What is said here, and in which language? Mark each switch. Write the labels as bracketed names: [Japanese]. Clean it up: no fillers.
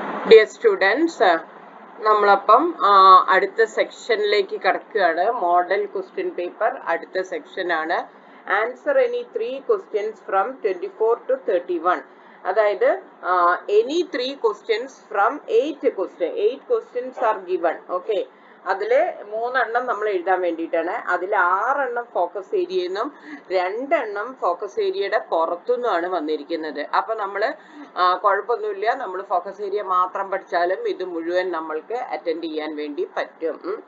[English] Dear students, [Malayalam] നമ്മളപ്പം അടുത്ത സെക്ഷനിലേക്ക് കടക്കുകയാണ്. മോഡൽ ക്വസ്റ്റ്യൻ പേപ്പർ അടുത്ത സെക്ഷൻ ആണ്. [English] Answer any 3 questions from 24 to 31. [Malayalam] അതായത് [English] Any 3 questions from 8 questions are given. [Malayalam] Okay, അതില് 3 എണ്ണം നമ്മൾ എഴുതാൻ വേണ്ടിയിട്ടാണ്. അതിൽ 6 എണ്ണം ഫോക്കസ് ഏരിയയിൽ നിന്നും 2 എണ്ണം ഫോക്കസ് ഏരിയയുടെ പുറത്തുനിന്നുമാണ് വന്നിരിക്കുന്നത്. അപ്പൊ നമ്മള് കുഴപ്പമൊന്നുമില്ല, നമ്മൾ ഫോക്കസ് ഏരിയ മാത്രം പഠിച്ചാലും ഇത് മുഴുവൻ നമ്മൾക്ക് അറ്റൻഡ് ചെയ്യാൻ വേണ്ടി പറ്റും.